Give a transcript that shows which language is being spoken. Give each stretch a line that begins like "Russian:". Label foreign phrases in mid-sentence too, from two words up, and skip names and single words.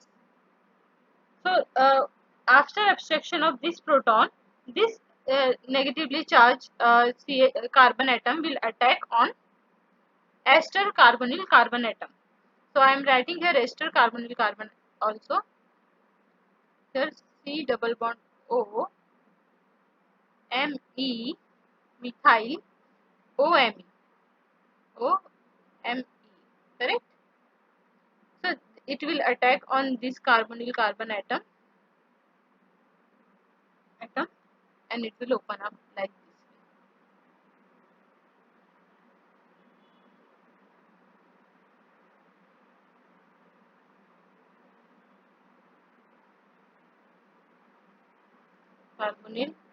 English: So after abstraction of this proton, this negatively charged carbon atom will attack on ester carbonyl carbon atom. So I am writing here ester carbonyl carbon also. Here C double bond O M E methyl O M E O M E, correct. So it will attack on this carbonyl carbon atom and it will open up like this. Carbonyl